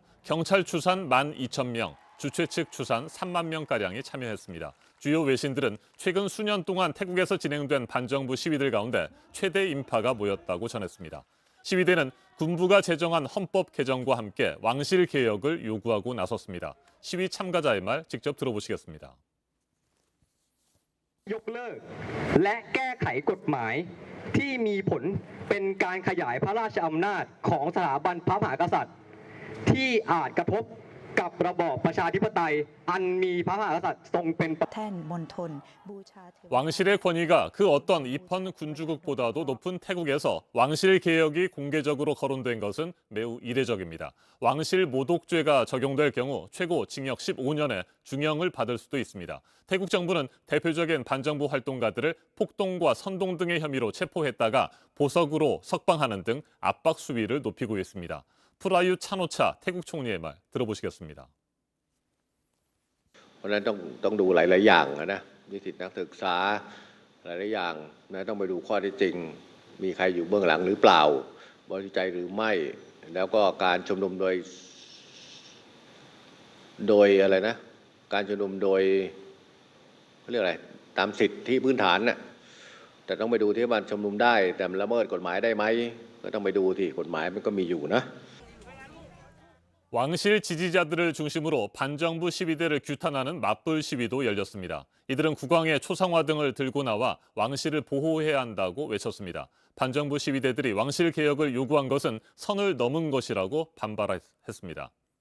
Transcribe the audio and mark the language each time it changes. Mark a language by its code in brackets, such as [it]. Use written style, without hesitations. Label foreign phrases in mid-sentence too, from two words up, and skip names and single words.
[ko] 경찰 추산 12,000명, 주최 측 추산 3만 명가량이 참여했습니다. 주요 외신들은 최근 수년 동안 태국에서 진행된 반정부 시위들 가운데 최대 인파가 모였다고 전했습니다. 시위대는 군부가 제정한 헌법 개정과 함께 왕실 개혁을 요구하고 나섰습니다. 시위 참가자의 말 직접 들어보시겠습니다. [th] ยกเลิกและแก้ไขกฎหมายที่มีผลเป็นการขยายพระราชอำนาจของสถาบันพระมหากษัตริย์ที่อาจกระทบกับระบอบประชาธิปไตยอันมีพระมหากษัตริย์ทรงเป็น [ko] 왕실의 권위가 그 어떤 입헌 군주국보다도 높은 태국에서 왕실 개혁이 공개적으로 거론된 것은 매우 이례적입니다. 왕실 모독죄가 적용될 경우 최고 징역 15년에 중형을 받을 수도 있습니다. 태국 정부는 대표적인 반정부 활동가들을 폭동과 선동 등의 혐의로 체포했다가 보석으로 석방하는 등 압박 수위를 높이고 있습니다. 프라유 찬오차 태국 총리의 말 들어보시겠습니다. [th] เพราะฉะนั้นต้องดูหลายๆอย่างนะนิสิตนักศึกษาหลายๆอย่างนะต้องไปดูข้อเท็จจริงมีใครอยู่เบื้องหลังหรือเปล่าบริสุทธิ์ใจหรือไม่แล้วก็การชุมนุมโดยอะไรนะการชุมนุมโดยเขาเรียกอะไรตามสิทธิพื้นฐานน่ะแต่ต้องไปดูที่มันชุมนุมได้แต่มันละเมิดกฎหมายได้ไหมก็ต้องไปดูที่กฎหมายมันก็มีอยู่นะ [ko] 왕실 지지자들을 중심으로 반정부 시위대를 규탄하는 맞불 시위도 열렸습니다. 이들은 국왕의 초상화 등을 들고 나와 왕실을 보호해야 한다고 외쳤습니다. 반정부 시위대들이 왕실 개혁을 요구한 것은 선을 넘은 것이라고 반발했습니다.